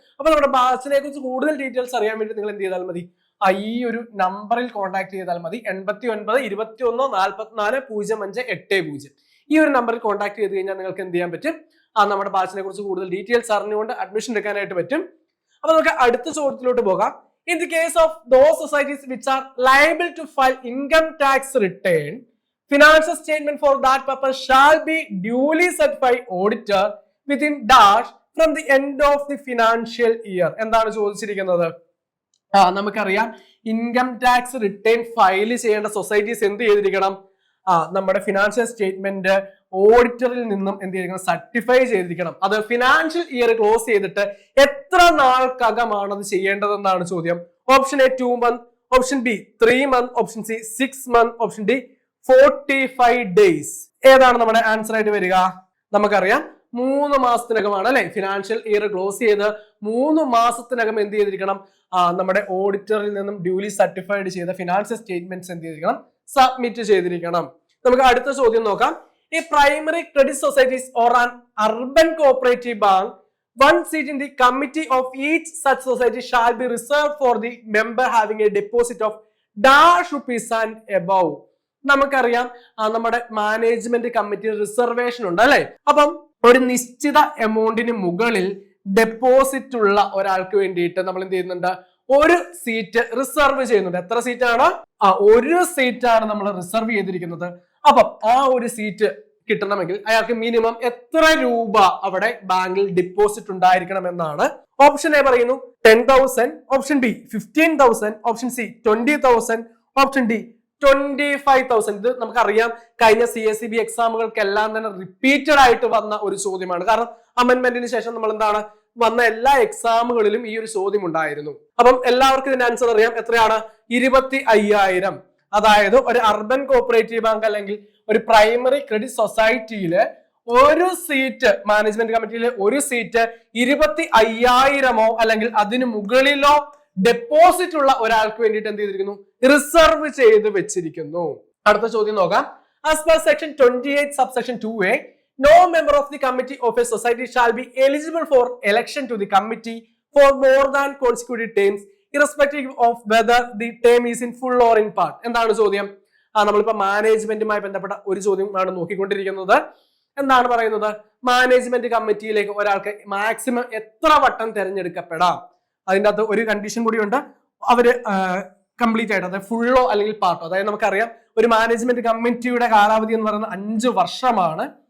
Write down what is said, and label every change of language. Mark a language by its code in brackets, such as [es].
[ml] അപ്പൊ നമ്മുടെ ബാച്ചിനെ കുറിച്ച് കൂടുതൽ ഡീറ്റെയിൽസ് അറിയാൻ വേണ്ടി നിങ്ങൾ എന്ത് ചെയ്താൽ മതി? ഈ ഒരു നമ്പറിൽ കോൺടാക്ട് ചെയ്താൽ മതി. 89 21 44 05 80. ഈ ഒരു നമ്പറിൽ കോൺടാക്ട് ചെയ്ത് കഴിഞ്ഞാൽ നിങ്ങൾക്ക് എന്ത് ചെയ്യാൻ പറ്റും? നമ്മുടെ ബാച്ചിനെ കുറിച്ച് കൂടുതൽ ഡീറ്റെയിൽസ് അറിഞ്ഞുകൊണ്ട് അഡ്മിഷൻ എടുക്കാനായിട്ട് പറ്റും. അപ്പൊ നമുക്ക് അടുത്ത ചോദ്യത്തിലോട്ട് പോകാം. [en] In the case of those societies which are liable to file income tax return financial statement for that purpose shall be duly certified auditor within dash from the end of the financial year. [ml] എന്താണ് ചോദിച്ചിരിക്കുന്നത്? നമുക്കറിയാം income tax return file ചെയ്യേണ്ട societies എന്ത് ചെയ്തിരിക്കണം? നമ്മുടെ financial statement ഓഡിറ്ററിൽ നിന്നും എന്ത് ചെയ്തിരിക്കണം? സർട്ടിഫൈ ചെയ്തിരിക്കണം. അത് ഫിനാൻഷ്യൽ ഇയർ ക്ലോസ് ചെയ്തിട്ട് എത്ര നാൾക്കകമാണ് അത് ചെയ്യേണ്ടതെന്നാണ് ചോദ്യം. Option A 2 months, option B 3 months, option C 6 months, option D 45 days. ഏതാണ് നമ്മുടെ ആൻസർ ആയിട്ട് വരിക? നമുക്കറിയാം 3 മാസത്തിനകമാണ് അല്ലെ ഫിനാൻഷ്യൽ ഇയർ ക്ലോസ് ചെയ്ത് 3 മാസത്തിനകം എന്ത് ചെയ്തിരിക്കണം? നമ്മുടെ ഓഡിറ്ററിൽ നിന്നും ഡ്യൂലി സർട്ടിഫൈഡ് ചെയ്ത ഫിനാൻഷ്യൽ സ്റ്റേറ്റ്മെന്റ്സ് എന്ത് ചെയ്തിരിക്കണം? സബ്മിറ്റ് ചെയ്തിരിക്കണം. നമുക്ക് അടുത്ത ചോദ്യം നോക്കാം. [en] ഈ primary credit societies or an urban cooperative bank one seat in the committee of each such society shall be reserved for the member having a deposit of dash rupees and above. [ml] നമുക്കറിയാം നമ്മുടെ management committee reservation ഉണ്ട് അല്ലെ. അപ്പം ഒരു നിശ്ചിത എമൗണ്ടിന് മുകളിൽ deposit ഉള്ള ഒരാൾക്ക് വേണ്ടിയിട്ട് നമ്മൾ എന്ത് ചെയ്യുന്നുണ്ട്? ഒരു സീറ്റ് റിസർവ് ചെയ്യുന്നുണ്ട്. എത്ര സീറ്റാണ്? ഒരു സീറ്റാണ് നമ്മൾ റിസർവ് ചെയ്തിരിക്കുന്നത്. അപ്പം ആ ഒരു സീറ്റ് കിട്ടണമെങ്കിൽ അയാൾക്ക് മിനിമം എത്ര രൂപ അവിടെ ബാങ്കിൽ ഡിപ്പോസിറ്റ് ഉണ്ടായിരിക്കണം എന്നാണ്. ഓപ്ഷൻ എ പറയുന്നു 10,000, option B 15,000, option C 20,000, option D 25,000. ഇത് നമുക്കറിയാം കഴിഞ്ഞ CSEB എക്സാമുകൾക്കെല്ലാം തന്നെ റിപ്പീറ്റഡ് ആയിട്ട് വന്ന ഒരു ചോദ്യമാണ്. കാരണം അമെന്റ്മെന്റിന് ശേഷം നമ്മൾ എന്താണ് വന്ന എല്ലാ എക്സാമുകളിലും ഈ ഒരു ചോദ്യം ഉണ്ടായിരുന്നു. അപ്പം എല്ലാവർക്കും ഇതിന്റെ ആൻസർ അറിയാം. എത്രയാണ്? 25,000. അതായത് ഒരു അർബൻ കോഓപ്പറേറ്റീവ് ബാങ്ക് അല്ലെങ്കിൽ ഒരു പ്രൈമറി ക്രെഡിറ്റ് സൊസൈറ്റിയില് ഒരു സീറ്റ് മാനേജ്മെന്റ് കമ്മിറ്റിയിലെ ഒരു സീറ്റ് 25,000 അല്ലെങ്കിൽ അതിന് മുകളിലോ ഡെപ്പോസിറ്റ് ഉള്ള ഒരാൾക്ക് വേണ്ടിയിട്ട് എന്ത് ചെയ്തിരിക്കുന്നു? റിസർവ് ചെയ്ത് വെച്ചിരിക്കുന്നു. അടുത്ത ചോദ്യം നോക്കാം. [en] As per section 28 subsection 2A, no member of the committee of a society shall be eligible for election to the committee for more than consecutive terms, irrespective of whether the term is in full or in part. [ml] എന്താണ് ചോദ്യം? നമ്മളിപ്പോ മാനേജ്മെന്റുമായി ബന്ധപ്പെട്ട ഒരു ചോദ്യമാണ് നോക്കിക്കൊണ്ടിരിക്കുന്നത്. എന്താണ് പറയുന്നത്? Management കമ്മിറ്റിയിലേക്ക് ഒരാൾക്ക് maximum എത്ര വട്ടം തിരഞ്ഞെടുക്കപ്പെടാം? അതിൻ്റെ അകത്ത് ഒരു കണ്ടീഷൻ കൂടിയുണ്ട്. അവര് കംപ്ലീറ്റ് ആയിട്ട് അതായത് ഫുള്ളോ അല്ലെങ്കിൽ പാർട്ടോ, അതായത് നമുക്കറിയാം ഒരു മാനേജ്മെന്റ് കമ്മിറ്റിയുടെ കാലാവധി എന്ന് പറയുന്നത് 5 വർഷമാണ്.